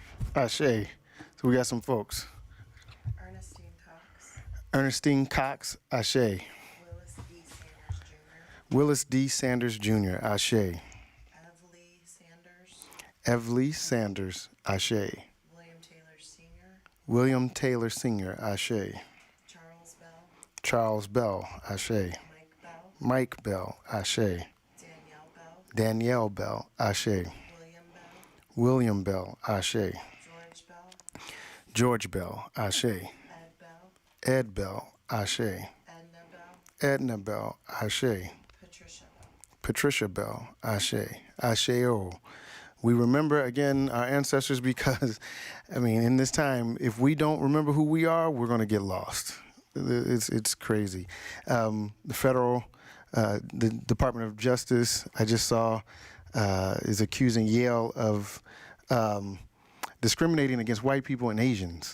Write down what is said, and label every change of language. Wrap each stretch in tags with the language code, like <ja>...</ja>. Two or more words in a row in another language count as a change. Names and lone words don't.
<en>Ashe. So we got some folks. Ernestine Cox. Ernestine Cox, Ashe. Willis D. Sanders Jr. Willis D. Sanders Jr., Ashe. Evely Sanders. Evely Sanders, Ashe. William Taylor Sr. William Taylor Sr., Ashe. Charles Bell. Charles Bell, Ashe. Mike Bell. Mike Bell, Ashe. Danielle Bell. Danielle Bell, Ashe. William Bell. William Bell, Ashe. George Bell. George Bell, Ashe. Ed Bell. Ed Bell, Ashe. Edna Bell. Edna Bell, Ashe. Patricia Bell. Patricia Bell, Ashe. Asheo. We remember, again, our ancestors because, I mean, in this time, if we don't remember who we are, we're going to get lost. It's crazy. The federal, the Department of Justice, I just saw, is accusing Yale of discriminating against white people and Asians.</en>